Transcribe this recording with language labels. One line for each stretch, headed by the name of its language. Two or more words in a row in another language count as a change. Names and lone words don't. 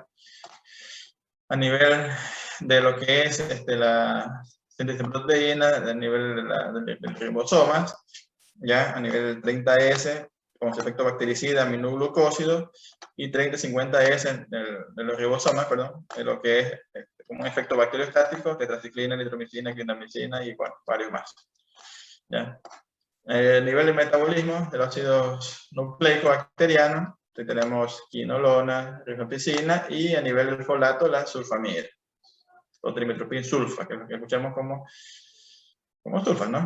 Spanish: A nivel de lo que es la síntesis de proteína, a nivel de ribosomas, ya, a nivel 30S, con su efecto bactericida, aminoglucósido, y 30-50S de los ribosomas, perdón, de lo que es como un efecto bacteriostático, tetraciclina, nitromicina, clindamicina y bueno, varios más. ¿Ya? El nivel de metabolismo de los ácidos nucleicos bacterianos, tenemos quinolona, rifamicina, y a nivel del folato la sulfamida, o trimetoprim sulfa, que es lo que escuchamos como sulfa, ¿no?